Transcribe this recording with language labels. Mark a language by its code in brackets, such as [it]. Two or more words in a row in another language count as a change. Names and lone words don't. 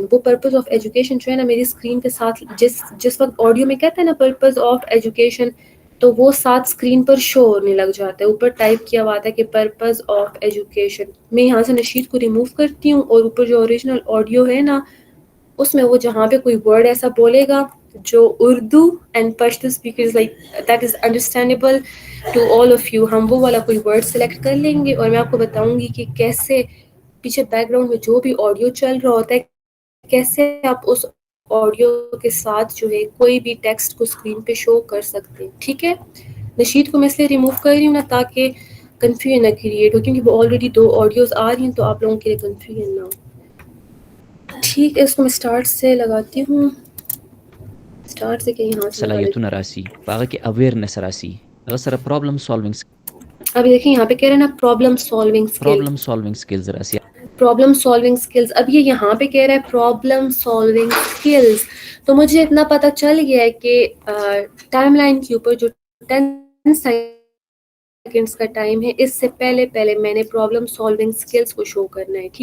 [ur] وہ [en] purpose of education [ur] جو ہے نا میری اسکرین کے ساتھ جس وقت آڈیو میں کہتے ہیں نا [en] purpose of education, [ur] تو وہ ساتھ اسکرین پر شو ہونے لگ جاتا ہے. اوپر ٹائپ کیا ہوا تھا کہ [en] purpose of education. [ur] میں یہاں سے نشید کو ریموو کرتی ہوں, اور اوپر جو اوریجنل آڈیو ہے نا اس میں وہ جہاں پہ کوئی ورڈ ایسا بولے گا جو [en] Urdu and Pashto speakers like that is understandable to all of you, [ur] ہم وہ والا کوئی [en] word select [ur] کر لیں گے. اور میں آپ کو بتاؤں گی کہ کیسے پیچھے [en] back ground [ur] میں جو بھی آڈیو چل رہا ہوتا ہے کیسے آپ اس آڈیو کے ساتھ جو ہے کوئی بھی ٹیکسٹ کو اسکرین پہ شو کر سکتے ہیں. ٹھیک ہے, نشید کو میں اس لیے ریموو کر رہی ہوں نا تاکہ کنفیوژن نہ کریٹ ہو, کیونکہ وہ آلریڈی 2 آڈیوز آ رہی ہیں تو آپ لوگوں کے لیے کنفیوژن نہ ہو. ٹھیک ہے, اس کو میں اسٹارٹ سے لگاتی ہوں. اسٹارٹ سے کہ یہاں سے لگا لیتی [ps] صلاحیتونه راسي, هغه کې اویرنس راسي, هغه سره [en] problem solving [ur] ہوں. ابھی دیکھیں یہاں پہ کہہ رہے ہیں نا [en] problem solving skill. [ps] سکلز راسي. [en] problem solving skills, [ur] اب یہ یہاں پہ کہہ رہا ہے [en] problem solving skills, [ur] تو مجھے اتنا پتہ چل گیا ہے کہ [en] time line [ur] کے اوپر جو 10 سیکنڈز کا ٹائم ہے, اس سے پہلے میں نے [en] problem solving skills [ur] کو شو کرنا ہے.